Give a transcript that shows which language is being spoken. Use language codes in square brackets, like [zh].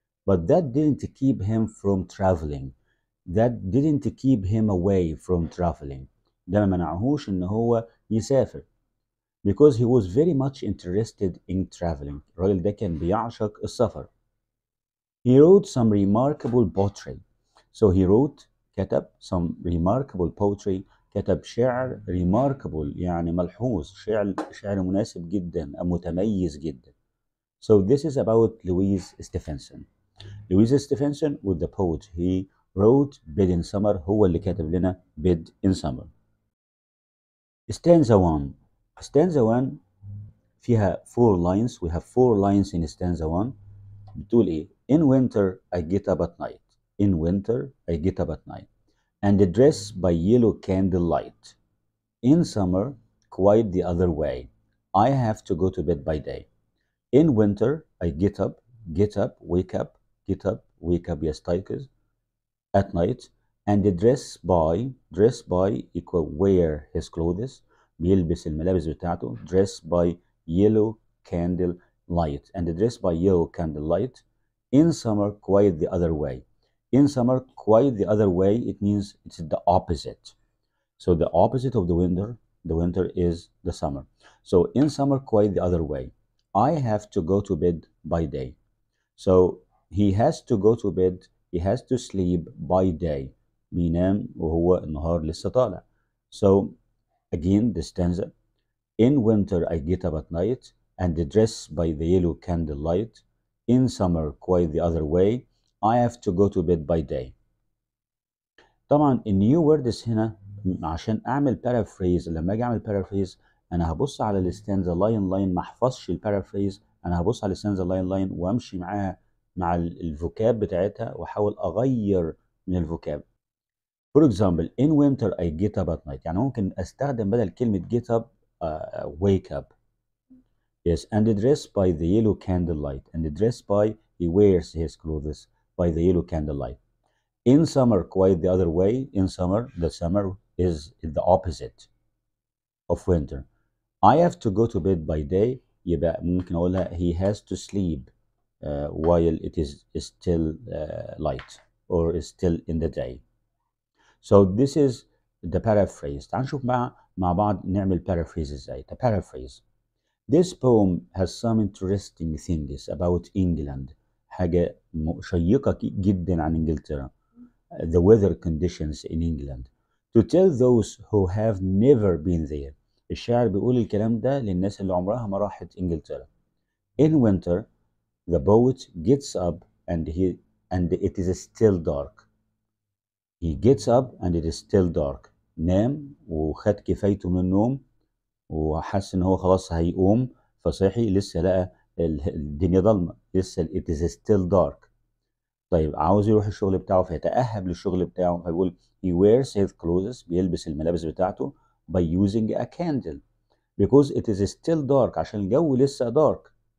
[en] but that didn't keep him from traveling. that didn't keep him away from traveling. [ar] ده ما منعهوش إن هو يسافر. [en] because he was very much interested in traveling. [ar] الراجل ده كان بيعشق السفر. [en] he wrote some remarkable poetry. so he wrote كتب some remarkable poetry. [ar] كتب شعر remarkable يعني ملحوظ، شعر مناسب جدا أو متميز جدا. [en] so this is about Louis Stevenson. Louis Stevenson was the poet. he wrote bed in summer. [ar] هو اللي كاتب لنا bed in summer. [en] stanza 1. stanza 1 فيها 4 lines. we have 4 lines in stanza 1. [ar] بتقول ايه؟ [en] in winter I get up at night. in winter I get up at night and dress by yellow candlelight. in summer quite the other way. I have to go to bed by day. in winter I get up, wake up, يستيقظ at night and dress by equal wear his clothes. [ar] بيلبس الملابس بتاعته. [en] dress by yellow candle light and dress by yellow candle light. in summer quite the other way. in summer quite the other way, it means it's the opposite. so the opposite of the winter is the summer. so in summer quite the other way. I have to go to bed by day. so he has to go to bed, he has to sleep by day. [ar] بينام وهو النهار لسه طالع. [en] so again the stanza. in winter I get up at night and dress by the yellow candle light. in summer quite the other way. I have to go to bed by day. [ar] طبعا النيو ووردز هنا عشان اعمل بارافريز. لما اجي اعمل بارافريز انا هبص على الستانزا لاين ما احفظش البارافريز. انا هبص على الستانزا لاين وامشي معاها مع الفوكاب بتاعتها واحاول اغير من الفوكاب. [en] For example, in winter I get up at night. [ar] يعني ممكن استخدم بدل كلمة get up wake up. [en] Yes, and dress by the yellow candlelight. and dress by, he wears his clothes by the yellow candlelight. in summer quite the other way. in summer, the summer is the opposite of winter. I have to go to bed by day. [ar] يبقى ممكن اقولها [en] he has to sleep while it is still light or is still in the day. so this is the paraphrase. [ar] تعال نشوف مع بعض نعمل paraphrase ازاي. [en] the paraphrase. this poem has some interesting things about England. [ar] حاجة شيقة جدا عن انجلترا. [en] the weather conditions in England. to tell those who have never been there. [ar] الشاعر بيقول الكلام ده للناس اللي عمرها ما راحت انجلترا. [en] in winter the poet gets up and it is still dark. he gets up and it is still dark. [ar] نام وخد كفايته من النوم وحس ان هو خلاص هيقوم فصحي لسه لقى الدنيا ضلمه لسه [en] it is still dark. [ar] طيب عاوز يروح الشغل بتاعه فيتأهب للشغل بتاعه فيقول [en] he wears his clothes [ar] بيلبس الملابس بتاعته [en] by using a candle because it is still dark [ar] عشان الجو لسه dark.